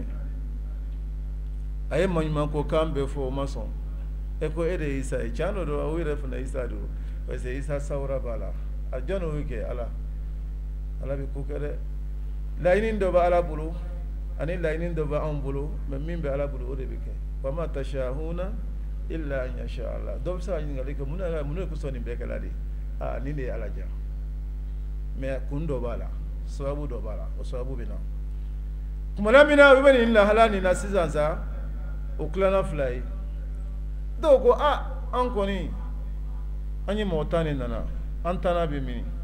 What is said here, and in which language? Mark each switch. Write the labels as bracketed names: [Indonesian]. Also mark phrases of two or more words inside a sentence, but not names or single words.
[Bambara] A ye maɲumanko kan bɛɛ fɔ o ma sɔn. E ko e de ye Isa ye, tiɲɛ don o yɛrɛ fana Isa don, parce que Isa sawura b'a la. A jɔn y'o kɛ? Ala. Ala bɛ ko kɛ dɛ. Laɲini dɔ bɛ Ala bolo ani laɲini dɔ bɛ anw bolo, mais min bɛ Ala bolo o de bɛ kɛ. [Arabic] وما تشاءون إلا أن يشاء الله. [Bambara] Dɔ bɛ se ka ɲininkali kɛ mun de kosɔn nin bɛɛ kɛla de? Nin de ye Ala diya. Mais kun dɔ b'a la, sababu dɔ b'a la, o sababu bɛ na. Tumana min na u bɛ nin lahala nin na sisan sa, o tilala 2 ye. Dɔw ko an kɔni an ye mɔgɔ 10 de nana, an 10 bɛ min?